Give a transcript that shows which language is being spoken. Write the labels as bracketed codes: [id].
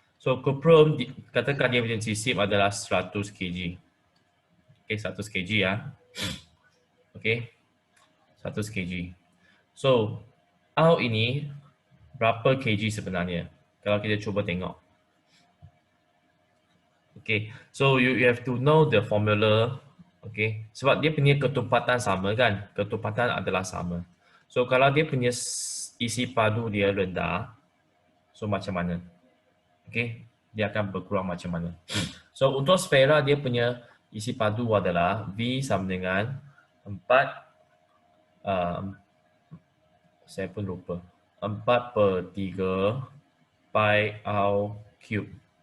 [ms] So kuprum katakan dia punya jisim adalah 100 kg. Okey, 100 kg ya. Okey. 100 kg. So, R ini berapa kg sebenarnya? Kalau kita cuba tengok. [en] Okay, so you have to know the formula. [ms] Okay, sebab dia punya ketumpatan sama kan? Ketumpatan adalah sama. So, kalau dia punya isi padu dia rendah, so macam mana? Okay, dia akan berkurang macam mana? So, untuk sfera dia punya isi padu adalah V sama dengan 4, saya pun lupa, 4/3 pi r cube.